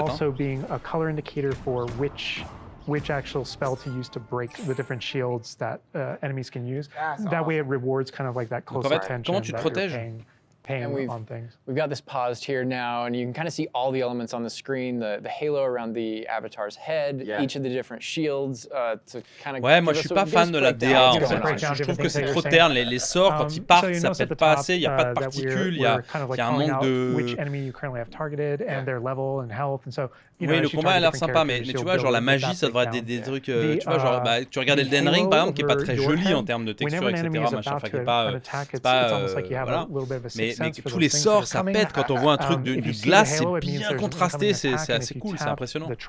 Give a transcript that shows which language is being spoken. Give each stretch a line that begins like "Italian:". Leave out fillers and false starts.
English: Also being a color indicator for which actual spell to use to break the different shields that enemies can use. That way it rewards kind of like that close attention
French: comment tu te protèges?
English: Paying on things. We've got this paused here now, and you can kind of see all the elements on the screen, the halo around the avatar's head, each of the the shields, to kind of
French: Ouais, moi je suis pas fan de la DA en fait. Je trouve que c'est trop terne, les sorts quand ils partent, ça pète pas assez, il n'y a pas de particules, il y a un manque de...
English: Which enemy you currently have targeted and their level and health, and so
French: oui, le combat a l'air sympa, mais tu vois, genre la magie, ça devrait être des trucs. Tu vois, genre, tu regardes Elden Ring par exemple, qui est pas très joli en termes de texture, etc. Machin, enfin, qui est pas. Voilà. Mais tous les sorts, ça pète quand on voit un truc du glace, c'est bien contrasté, c'est assez cool, c'est impressionnant.